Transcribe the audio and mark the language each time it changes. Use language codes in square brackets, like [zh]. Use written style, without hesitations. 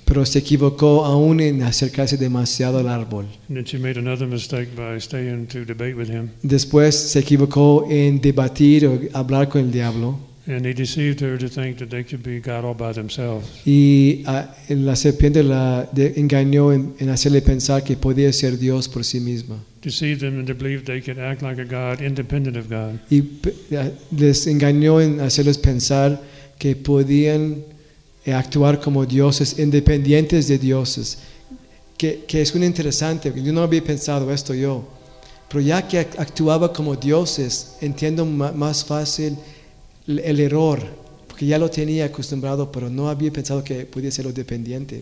[es] Pero se equivocó aún en acercarse demasiado al árbol. [en] And then she made another mistake by staying to debate with him. [es] Después se equivocó en debatir o hablar con el diablo. [en] And he deceived her to think that they could be God all by themselves. [es] Y la serpiente la engañó en hacerle pensar que podía ser Dios por sí misma. [en] Deceived them into believing they could act like a God independent of God. [es] Y les engañó en hacerles pensar que podían actuar como dioses independientes de dioses. Que es muy interesante, porque yo no había pensado esto yo. Pero ya que actuaba como dioses, entiendo más fácil el error, porque ya lo tenía acostumbrado, pero no había pensado que podía ser lo dependiente.